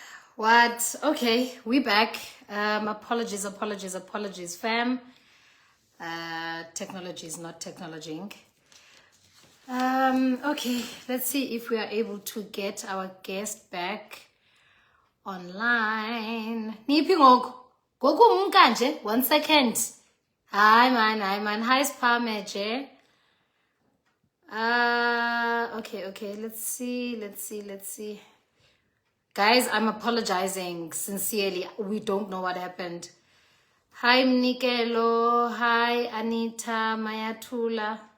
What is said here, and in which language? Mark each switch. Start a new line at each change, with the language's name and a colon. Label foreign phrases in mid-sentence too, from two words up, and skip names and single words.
English: What? Okay, we back. Apologies, fam. Technology is not technologing. Okay, let's see if we are able to get our guest back online.
Xhosa: Niphi ngoku? Ngoku umka nje? 1 second.
English: Hi man. Hi Spameje. Okay, let's see. Guys, I'm apologizing sincerely. We don't know what happened. Hi Mnikelo. Hi Anita Mayatula.